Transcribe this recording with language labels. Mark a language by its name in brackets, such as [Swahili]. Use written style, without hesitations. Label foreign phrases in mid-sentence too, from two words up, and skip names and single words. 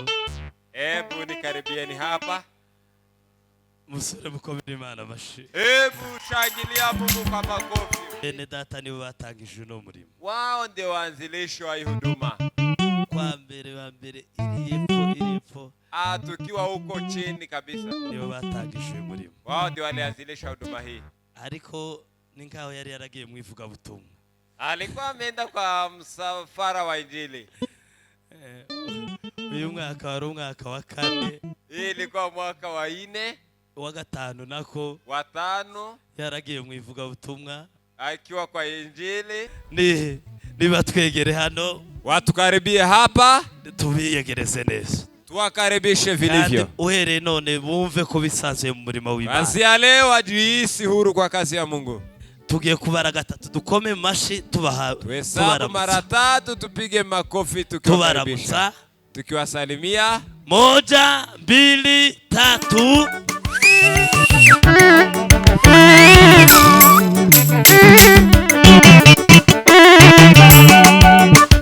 [Swahili] Hebu nikaribieni hapa. [Rundi] Musore mukomere Imana mashi. [Swahili] Hebu shangilia Mungu kwa makofi. [Rundi] Bene data nibo batangije uno murimo. [Swahili] Wao ndio waanzilishi wa huduma. [Rundi] Kwa mbere ilipo. [Swahili] Tukiwa huko chini kabisa. [Rundi] Nibo batangije umurimo. [Swahili] Wao ndio walianzilisha huduma hii. [Rundi] Ariko ninkaho yari yaragiye mu ivugabutumwa. [Swahili] Alikuwa ameenda kwa msafara wa injili. [Rundi] Uyu mwaka wari umwaka wa 4. [Swahili] Hii ilikuwa mwaka wa 4. [Rundi] Wa 5 nako. [Swahili] Wa 5. [Rundi] Yaragiye mu ivugabutumwa. [Swahili] Akiwa kwa injili. [Rundi] Niba twegere hano. [Swahili] Watukaribie hapa. [Rundi] Tubiyegereze neza. [Swahili] Tuwakaribishe vilivyo. [Rundi] Uhere none bumve ko bisanzwe mu murimo w'Imana. [Swahili] Kuanzia leo ajihisi huru kwa kazi ya Mungu. [Rundi] Tugiye kubara gatatu dukome mashi [Swahili] tuhesabu mara 3 tupige makofi tukiwakaribisha. Tukiwasalimia 1 2 3.